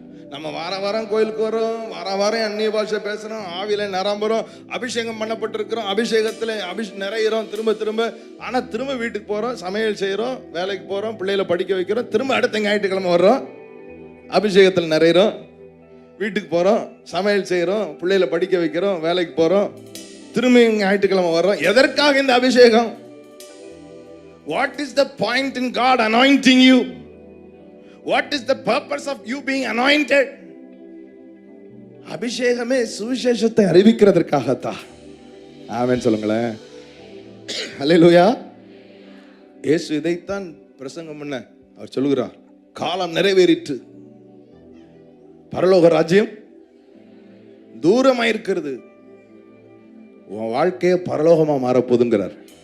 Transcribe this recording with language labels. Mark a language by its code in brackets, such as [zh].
[ta] நம்ம வாரம் கோயிலுக்கு வரோம், வாரம் அந்நிய பாஷை பேசுறோம், ஆவியில நிரம்புறோம், அபிஷேகம் பண்ணப்பட்டிருக்கிறோம், அபிஷேகத்துல நிறையிறோம் திரும்ப. ஆனா திரும்ப வீட்டுக்கு போறோம், சமையல் செய்யறோம், வேலைக்கு போறோம், பிள்ளைகளை படிக்க வைக்கிறோம், திரும்ப அடுத்த ஞாயிற்றுக்கிழமை வர்றோம், அபிஷேகத்தில் நிறையிறோம், வீட்டுக்கு போறோம், சமையல் செய்யறோம், பிள்ளைகளை படிக்க வைக்கிறோம், வேலைக்கு போறோம், திரும்ப ஞாயிற்றுக்கிழமை வர்றோம். எதற்காக இந்த அபிஷேகம்? [en] What is the point in God anointing you? What is the purpose of you being anointed? [ta] அபிஷேகமே சுவிசேஷத்தை அறிவிக்கிறதற்காகத்தான். ஆமென் சொல்லுங்களேன். அல்லேலூயா. இயேசு இதைத்தான் பிரசங்கம் பண்ண அவர் சொல்லுகிறார். காலம் நிறைவேறிற்று, பரலோக ராஜ்யம் தூரமாயிருக்கிறது, உன் வாழ்க்கையே பரலோகமா மாறப்போதுங்கிறார்.